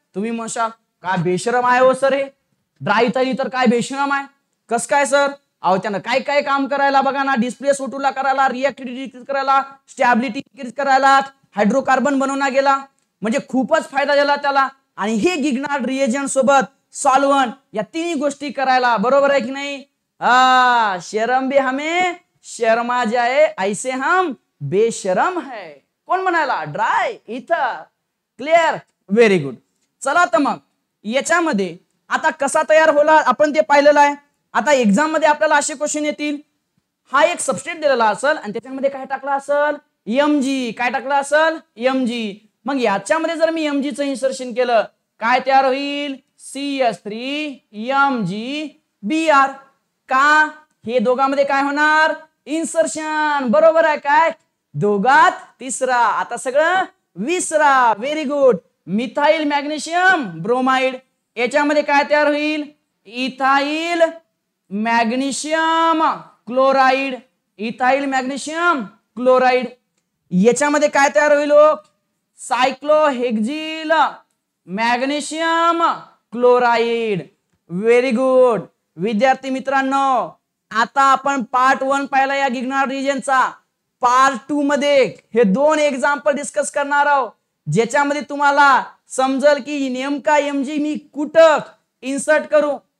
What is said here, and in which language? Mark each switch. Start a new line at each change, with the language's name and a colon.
Marathi: तुम्ही म्हणशाल काय बेशरम आहे हो सर हे, ड्राय इथर काय बेशरम आहे, कस काय सर, अहो त्यानं काय काय काम करायला बघा ना, डिस्प्लेस O2 ला करायला, रिॲक्टिव्हिटी डिक्रीज करायला, स्टॅबिलिटी डिक्रीज करायला, हायड्रोकार्बन बनवला गेला, म्हणजे खूपच फायदा झाला त्याला. आणि हे गिग्नार्ड रिएजंट सोबत सॉल्व्हंट या तिन्ही गोष्टी करायला, बरोबर आहे की नाही?
Hindi: शर्म भी हमें शर्मा जाए ऐसे हम बेशरम है.
Marathi: कोण म्हणाला? ड्राय इथर. क्लिअर? Very good. चला तर मग याच्यामध्ये आता कसा तयार होला आपण ते पाहिलेलं आहे. आता एक्झाम मध्ये आपल्याला असे क्वेश्चन येतील. हा एक सबस्ट्रेट दिलेला असेल आणि त्याच्यामध्ये काय टाकलं असेल? Mg. काय टाकलं असेल? Mg. मग याच्यामध्ये जर मी Mg चं इन्सर्शन केलं, काय तयार होईल? CH3MgBr. का? हे दोघांमध्ये काय होणार? इन्सर्शन. बरोबर आहे काय? दोघात तिसरा. आता सगळं विसरा. Very good. Methyl magnesium bromide. याच्यामध्ये काय तयार होईल? Ethyl magnesium chloride. Ethyl magnesium chloride. याच्यामध्ये काय तयार होईल? सायक्लोहेक्झिल मॅग्नेशियम क्लोराइड. Very good. विद्यार्थी मित्रांनो, आता आपण पार्ट 1 पाहिला या गिग्नार्ड रिएजंटचा. पार्ट 2 मध्ये हे 2 एक्झाम्पल डिस्कस करणार आहोत, ज्याच्यामध्ये तुम्हाला समजेल की नेमका Mg मी कुठं इन्सर्ट करू.